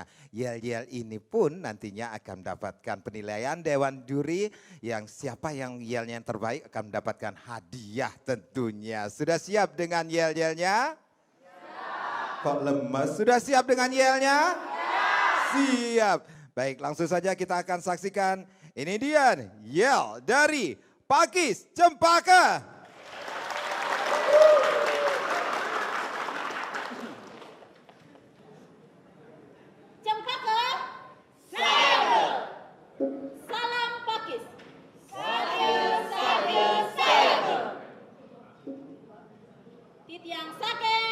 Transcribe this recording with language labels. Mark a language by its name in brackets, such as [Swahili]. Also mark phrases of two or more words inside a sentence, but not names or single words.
[Indonesian] Yel-yel ini pun nantinya akan mendapatkan penilaian Dewan Juri yang siapa yang yelnya yang terbaik akan mendapatkan hadiah tentunya. Sudah siap dengan yel-yelnya? Siap. Kok lemes? Sudah siap dengan yelnya? Siap. Baik, langsung saja kita akan saksikan. Ini dia yel dari Pakis Cempaka. Cempaka. Sayaga. Salam Pakis. [Balinese] Sayaga. Titiang Sakeng.